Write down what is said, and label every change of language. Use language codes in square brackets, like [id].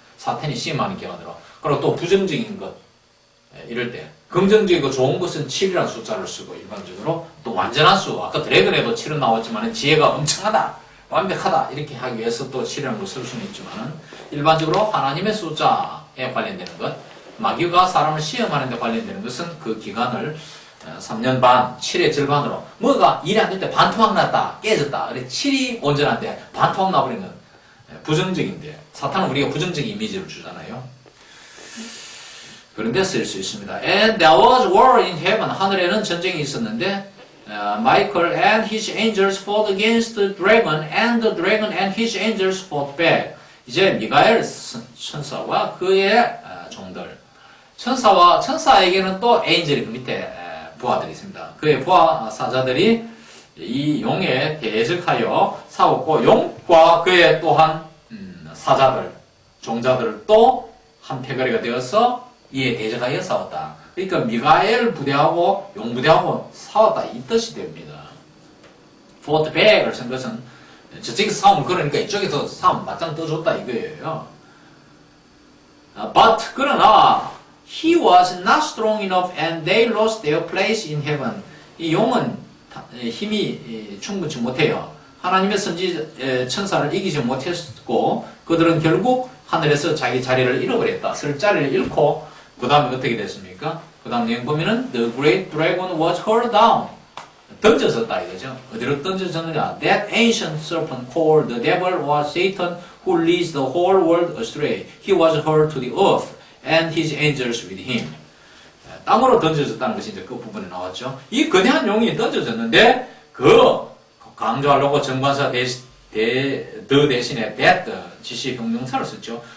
[ko] 사탄이 시험하는 기간으로. 그리고 또 부정적인 것 이럴 때 긍정적이고 좋은 것은 7이라는 숫자를 쓰고 일반적으로 또 완전한 수 아까 드래곤에도 7은 나왔지만 지혜가 엄청하다 완벽하다 이렇게 하기 위해서 또 7이라는 걸 쓸 수는 있지만 일반적으로 하나님의 숫자에 관련되는 것 마귀가 사람을 시험하는 데 관련되는 것은 그 기간을 3년 반, 7의 절반으로 뭐가 일이 안 될 때 반토막 났다, 깨졌다. 그래 7이 온전한데 반토막 나버리는 부정적인데 사탄은 우리가 부정적인 이미지를 주잖아요. 그런 데 쓸 수 있습니다. [en] And there was war in heaven. [ko] 하늘에는 전쟁이 있었는데 [en] Michael and his angels fought against the dragon and the dragon and his angels fought back. [ko] 이제 미가엘 천사와 그의 종들 천사에게는 또 에인젤이 그 밑에 부하들이 있습니다. 그의 부하 사자들이 이 용에 대적하여 싸웠고 용과 그의 또한 사자들, 종자들도 한패거리가 되어서 이에 대적하여 싸웠다. 그러니까 미가엘 부대하고 용 부대하고 싸웠다 이 뜻이 됩니다. [en] fought back [ko] 을 쓴 것은 저쪽에서 싸움을 걸으니까 이쪽에서 싸움 맞짱 떠줬다 이거예요. [en] But [ko] 그러나 [en] he was not strong enough and they lost their place in heaven. [ko] 이 용은 힘이 충분치 못해요. 하나님의 선지 천사를 이기지 못했고 그들은 결국 하늘에서 자기 자리를 잃어버렸다. 설 자리를 잃고 그 다음에 어떻게 됐습니까? 그 다음 내용 보면은 [en] The great dragon was hurled down. [ko] 던져졌다 이거죠. 어디로 던져졌느냐? [en] That ancient serpent called the devil was Satan who leads the whole world astray. He was hurled to the earth and his angels with him. [ko] 땅으로 던져졌다는 것이 이제 그 부분에 나왔죠. 이 거대한 용이 던져졌는데 그 강조하려고 정관사 더 대신에 that 지시 형용사를 썼죠.